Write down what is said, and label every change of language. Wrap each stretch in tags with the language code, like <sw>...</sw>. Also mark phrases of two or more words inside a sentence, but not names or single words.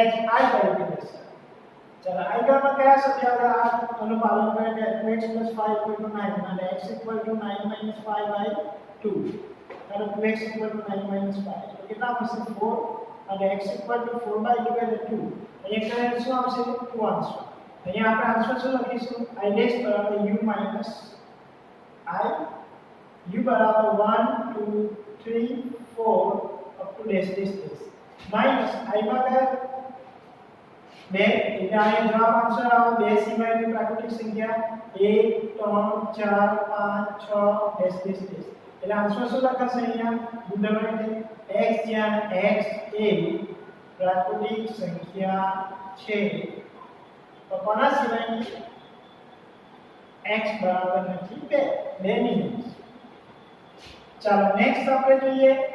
<gu>i તરીકે લઈશું ચલો આગળમાં કયા શબ્દ આવે આ અનુપાલન કરે કે 2x + 5 = 9 અને x = 9 - 5/2 અને 2x = 9 - 5 તો કેટલા આવશે 4 અને x = 4/2 એટલે 2 અહીંયા શું આવશે 2 આવશે અહીંયા આપણે આન્સર શું લખીશું i = u - i u બરાબર 1 2 3 4</gu> <en>up to dash</en> <gu>minus i માં કયા 2 એટલે આ જવાબ આન્સર આવે 2 સિવાયની પ્રાકૃતિક સંખ્યા 1 3 4 5 6 એટલે આન્સર શું લખાશે અહીંયા ગુણધર્મ x જ્યાં x એ પ્રાકૃતિક સંખ્યા છે તો કોના સિવાયની x બરાબર નથી 2 ની ચાલો નેક્સ્ટ આપણે જોઈએ</gu>